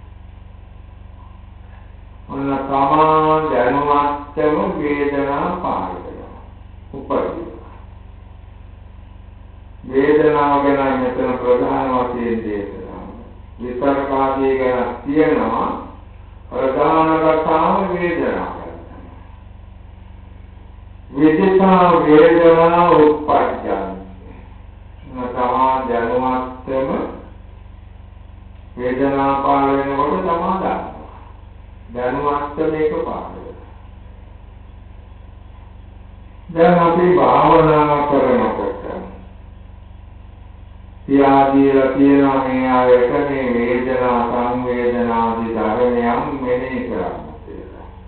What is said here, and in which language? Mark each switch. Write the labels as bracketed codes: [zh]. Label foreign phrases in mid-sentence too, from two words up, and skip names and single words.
[si] ඔන්න තමා දැනුමත්ම වේදනා පායි. වේදනාව ගැන මෙතන ප්‍රධාන වශයෙන් දේශනා. විතරකාදී ගැන තියෙනවා ප්‍රධාන කතාව වේදනාව. [sa] विदिता वेदना उत्पद्यन्ते न [si] තමා දැනුවත්වම වේදනා පාල වෙනකොට තමා දන්නවා දැනුවත්ව මේක පාල වෙනවා දැන් අපි භාවනා කරනකොට තියාදීලා තියෙනවා මේ ආයත මේ වේදනා සංවේදනාදී ධර්මයන් මෙනෙහි කරන්න කියලා.